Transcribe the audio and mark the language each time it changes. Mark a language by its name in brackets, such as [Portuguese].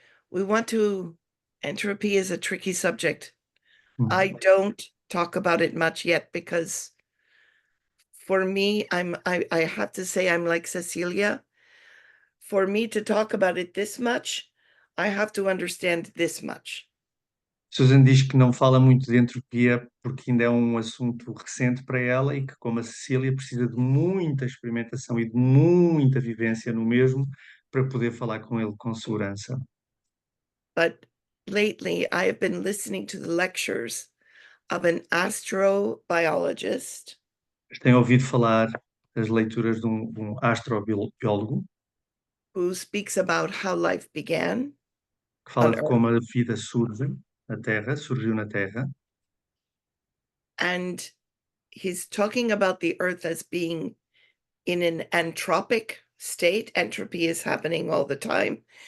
[English] We want to, entropy is a tricky subject. Hmm. I don't talk about it much yet because for me, I have to say I'm like Cecilia. For me to talk about it this much, I have to understand this much. [Portuguese] Susan diz que não fala muito de entropia porque ainda é um assunto recente para ela e que, como a Cecília, precisa de muita experimentação e de muita vivência no mesmo para poder falar com ele com segurança. [English] But lately, I have been listening to the lectures of an astrobiologist [Portuguese] Tem ouvido falar das leituras de um astrobiólogo [English] who speaks about how life began [Portuguese] que fala [English] on [Portuguese] de [English] Earth. [Portuguese] como a vida surgiu na Terra, [English] And he's talking about the Earth as being in an anthropic state. Entropy is happening all the time,